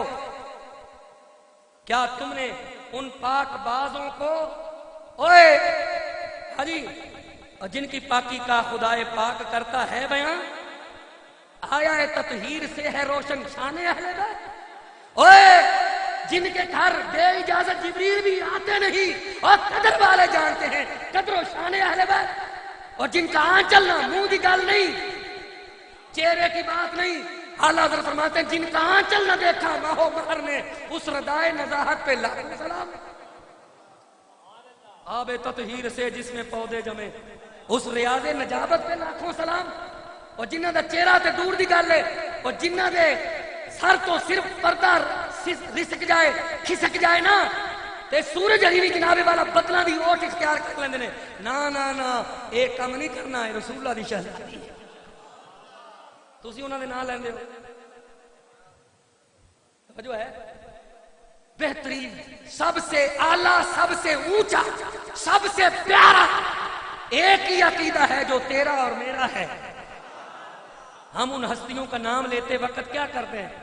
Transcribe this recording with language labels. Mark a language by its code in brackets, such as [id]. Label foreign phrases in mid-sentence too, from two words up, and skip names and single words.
[ur] کیا تم نے ان پاک بازوں کو, اوے حجی, جن کی پاکی کا خدائے پاک کرتا ہے بیان, آیا ہے تطہیر سے ہے روشن شان اہل بیت, اوے جن کے گھر بے اجازت جبریل بھی آتے نہیں اور قدر والے جانتے ہیں قدر و شان اہل بیت, اور جن کا آنچل [pa] نہ منہ کی گل نہیں, [ur] چہرے کی بات نہیں. اعلیٰ حضرت فرماتے ہیں جن کا آنچل نہ دیکھا ماہو مہر نے, اس ردائے نزاہت پہ لاکھوں سلام. آب تطہیر سے جس میں پودے جمے, اس ریاض نجابت پہ لاکھوں سلام. [pa] اور جنہ دا چہرہ تے دور دی گل ہے, اور جنہ دے سر تو صرف پردہ رسک جائے, کھسک جائے نا, تے سورج علی بھی جنابے والا بدلاں دی اوٹ اختیار کر لیندے نے. [ur] نا نا نا, ایک کام نہیں کرنا ہے, رسول اللہ [pa] دی شہزادی ہے, تسی انہاں دے نام لیندے ہو. [ur] توجہ ہے, بہترین, سب سے اعلیٰ, سب سے اونچا, سب سے پیارا ایک ہی عقیدہ ہے جو تیرا اور میرا ہے. ہم ان ہستیوں کا نام لیتے وقت کیا کرتے ہیں؟